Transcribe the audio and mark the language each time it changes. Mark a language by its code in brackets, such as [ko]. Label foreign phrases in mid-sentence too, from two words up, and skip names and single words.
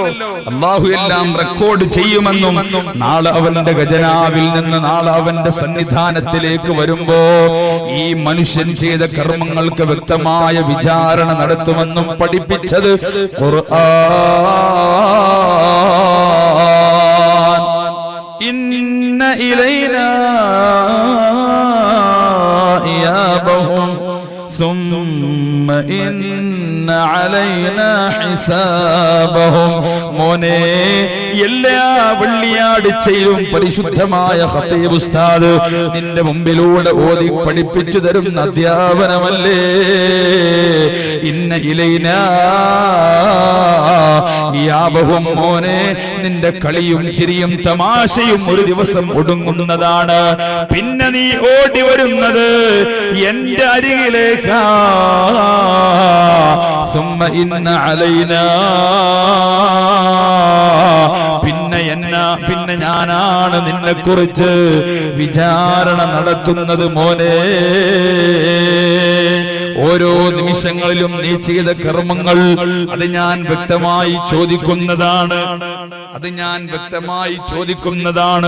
[ml] അല്ലാഹു എല്ലാം റെക്കോർഡ് ചെയ്യുമെന്നും നാളെ അവന്റെ ഖജനാവിൽ നിന്ന് നാളെ അവന്റെ സന്നിധാനത്തിലേക്ക് വരുമ്പോ ഈ മനുഷ്യൻ ചെയ്ത കർമ്മങ്ങൾക്ക് വ്യക്തമായ വിചാരണ നടത്തുമെന്നും പഠിപ്പിച്ചത് ഖുർആൻ. [ar] إن إلينا إيابهم ثم إن علينا حسابهم. [ml] മോനെ, എല്ലാ വെള്ളിയാഴ്ചയിലും പരിശുദ്ധമായ ഖതീബ് ഉസ്താദ് നിന്റെ മുമ്പിലൂടെ ഓതി പഠിപ്പിച്ചു തരുന്ന അധ്യാപനമല്ലേ [ar] إن إلينا إيابهم. [ml] മോനെ, നിന്റെ കളിയും ചിരിയും തമാശയും ഒരു ദിവസം ഒടുങ്ങുന്നതാണ്. പിന്നെ നീ ഓടി വരുന്നത് എന്റെ അരികിലേക്ക്. [ar] ثم إن علينا, [ml] പിന്നെ ഞാനാണ് നിന്നെ കുറിച്ച് വിചാരണ നടത്തുന്നത് മോനെ. ഓരോ നിമിഷങ്ങളിലും നീ ചെയ്ത കർമ്മങ്ങൾ അത് ഞാൻ വ്യക്തമായി ചോദിക്കുന്നതാണ്.